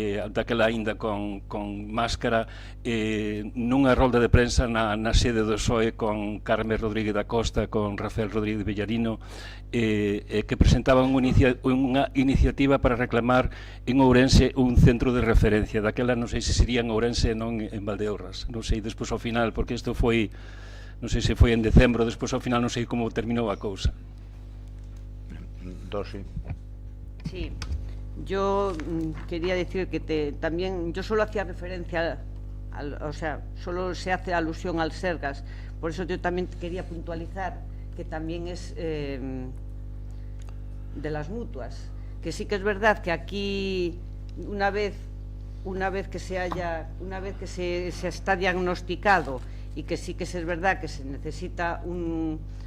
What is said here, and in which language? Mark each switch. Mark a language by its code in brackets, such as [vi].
[gl] daquela aínda con máscara, nunha rolda de prensa na sede do PSOE con Carmen Rodríguez da Costa, con Rafael Rodríguez Villarino, que presentaban unha iniciativa para reclamar en Ourense un centro de referencia. Daquela non sei se sería en Ourense e non en Valdeorras, non sei despois ao final, porque isto foi, non sei se foi en decembro, despois ao final non sei como terminou a cousa. Dosi. [es] Sí, yo quería decir que también, yo solo hacía referencia, o sea, solo se hace alusión al Sergas, por eso yo también quería puntualizar que también es de las mutuas, que sí que es verdad que aquí una vez que se está diagnosticado y que sí que es verdad que se necesita un